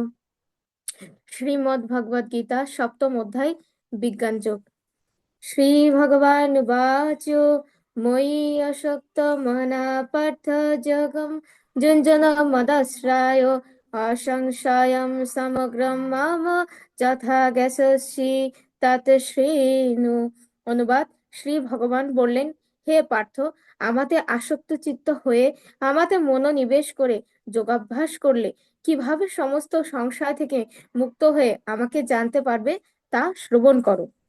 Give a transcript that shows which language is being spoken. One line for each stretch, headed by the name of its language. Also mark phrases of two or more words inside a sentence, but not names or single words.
Sanskrit: श्रीमद् भगवद गीता सप्तम अध्याय विज्ञान যোগ। श्रीभगवानुवाच मयि असक्तमनः पार्थ जगं जुञ्जनमदाश्रयो असंशयं समग्रं मम যথা জ্ঞাস্যসি তত শ্রীণু।
Bangla: অনুবাদ: শ্রী ভগবান বললেন, হে পার্থ, আমাতে আসক্ত চিত্ত হয়ে আমাতে মনোনিবেশ করে যোগাভ্যাস করলে কিভাবে সমস্ত সংশয় থেকে মুক্ত হয়ে আমাকে জানতে পারবে তা শ্রবণ করো।